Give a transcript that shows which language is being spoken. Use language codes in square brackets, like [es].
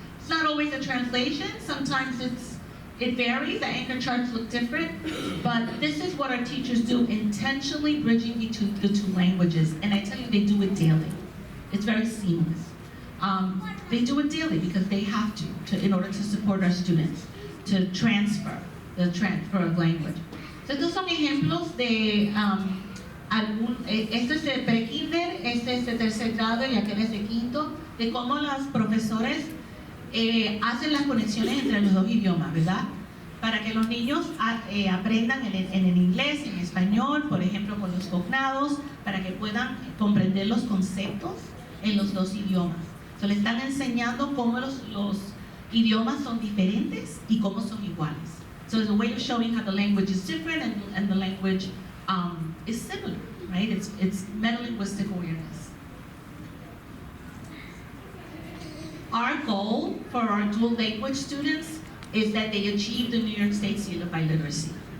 [en] It's not always a translation, sometimes it varies, the anchor charts look different, but this is what our teachers do, intentionally bridging between the two languages, and I tell you, they do it daily. It's very seamless. They do it daily because they have to in order to support our students, to transfer of language. [es] So estos son ejemplos de este es de pre-kinder, este es de tercer grado y aquel es de quinto, de cómo los profesores hacen las conexiones entre los dos idiomas, ¿verdad? Para que los niños aprendan en el inglés, en español, por ejemplo, con los cognados, para que puedan comprender los conceptos en los dos idiomas. So, le están enseñando cómo los idiomas son diferentes y cómo son iguales. [en] So it's a way of showing how the language is different and the language is similar, right? It's metalinguistic awareness. Our goal for our dual language students is that they achieve the New York State Seal of Biliteracy.